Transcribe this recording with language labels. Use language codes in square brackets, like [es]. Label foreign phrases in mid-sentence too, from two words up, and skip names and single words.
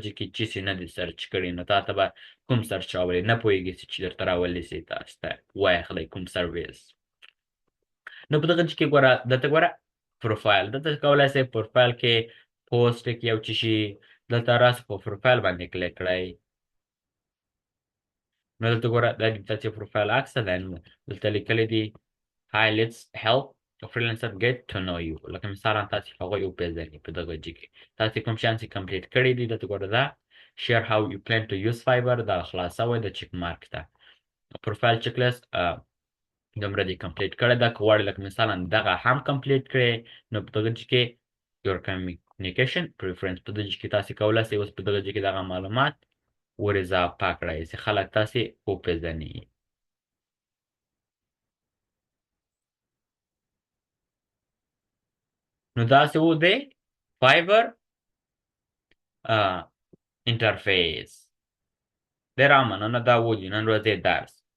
[ps] ځای کې چیسې نه دي سرچ کړي نو تا ته به کوم سرچ راولي نه پوهېږي چې درته راولي سي تاسو ته واخلئ کوم سرویس نو په دغه ځای کې ګوره دلته ګوره پروفایل دلته کولی شئ پروفایل کې پوسټ کې یو څه شي دلته راسئ په پروفایل باندې کلیک کړئ نو دلته ګوره دا د تاسې پروفایل عکس ده دلته لیکلی دي [en] Hi, let's help a freelancer get to know you. [ps] لکه مثلا تاسې هغوی وپېژنئ په دغه ځای کې تاسې کوم شیان چې کمپلیټ کړي دي دلته ګوره دا [en] share how you plan to use [ps] فایور دا خلاصه وایي د [en] check mark [ps] ته [en] profile check list [ps] دومره دې کمپلیټ کړی ده که غواړئ لکه مثلا دغه هم کمپلیټ کړئ نو په دغه ځای کې [en] your communication preference [ps] په دغه ځای کې تاسې کولی شئ اوس په دغه ځای کې دغه معلومات ور اضافه کړئ چې خلک تاسې وپېژني نو داسې و دی فایور انټرفیس ډېره مننه دا و د نن ورځې درس